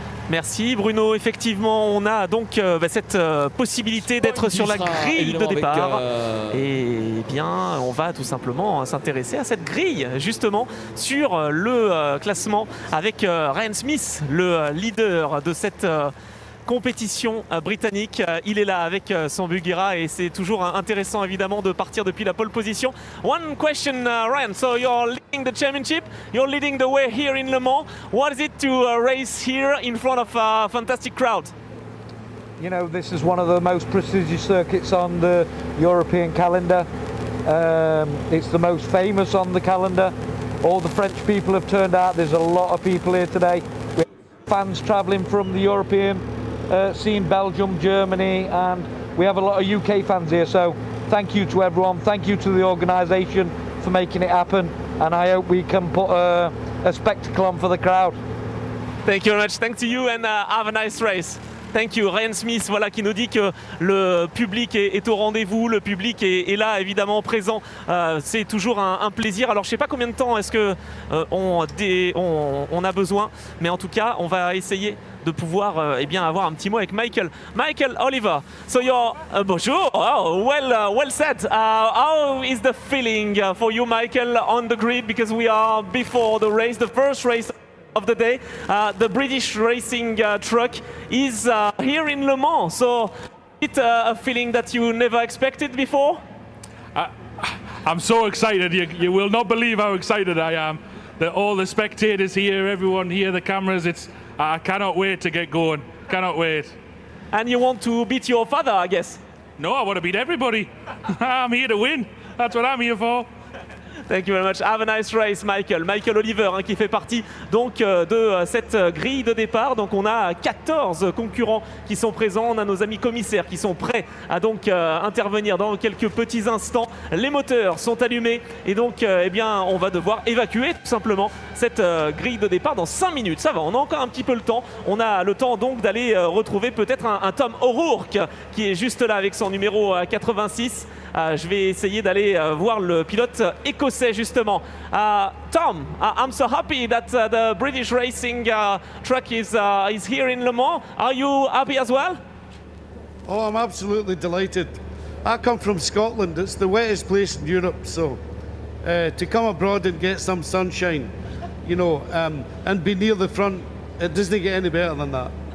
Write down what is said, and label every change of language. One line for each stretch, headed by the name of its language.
French: Merci Bruno, effectivement on a donc cette possibilité d'être sur la grille de départ et bien on va tout simplement s'intéresser à cette grille justement sur le classement avec Ryan Smith, le leader de cette compétition britannique. Il est là avec son Buggyra et c'est toujours intéressant évidemment de partir depuis la pole position.
English: One question, Ryan. So you're leading the championship, you're leading the way here in Le Mans. What is it to race here in front of a fantastic crowd? You know, this is one of the most prestigious circuits on the European calendar. It's the most famous on the calendar. All the French people have turned out. There's a lot of people here today. We have fans travelling from the European scene, Belgium, Germany, and we have a lot of UK fans here. So thank you to everyone. Thank you to the organisation for making it happen. And I hope we can put a spectacle on for the crowd. Thank you very much. Thanks to you and have a nice race. Thank you.
French: Ryan Smith, voilà, qui nous dit que le public est au rendez-vous, le public est là évidemment présent. C'est toujours un plaisir. Alors je ne sais pas combien de temps est-ce que on a besoin, mais en tout cas on va essayer de pouvoir eh bien avoir un petit mot avec Michael.
English: Michael Oliver, so you're bonjour. Oh, well said. How is the feeling for you, Michael, on the grid, because we are before the race, the first race of the day. The British racing truck is here in Le Mans, so it's a feeling that you never expected before? I'm so excited. You will not believe how excited I am. All the spectators here, everyone here, the cameras, I cannot wait to get going. Cannot wait. And you want to beat your father, I guess? No, I want to beat everybody. I'm here to win. That's what I'm here for. Thank you very much. Have a nice race, Michael.
French: Michael Oliver, hein, qui fait partie donc de cette grille de départ. Donc on a 14 concurrents qui sont présents. On a nos amis commissaires qui sont prêts à donc intervenir dans quelques petits instants. Les moteurs sont allumés et donc eh bien on va devoir évacuer tout simplement cette grille de départ dans 5 minutes. Ça va, on a encore un petit peu le temps. On a le temps donc d'aller retrouver peut-être un Tom O'Rourke qui est juste là avec son numéro 86. Je vais essayer d'aller voir le pilote écossais justement.
English: Tom, I'm so happy that the British racing truck is here in Le Mans. Are you happy as well? Oh, I'm absolutely delighted. I come from Scotland. It's the wettest place in Europe, so to come abroad and get some sunshine, you know, and be near the front, it doesn't get any better than that.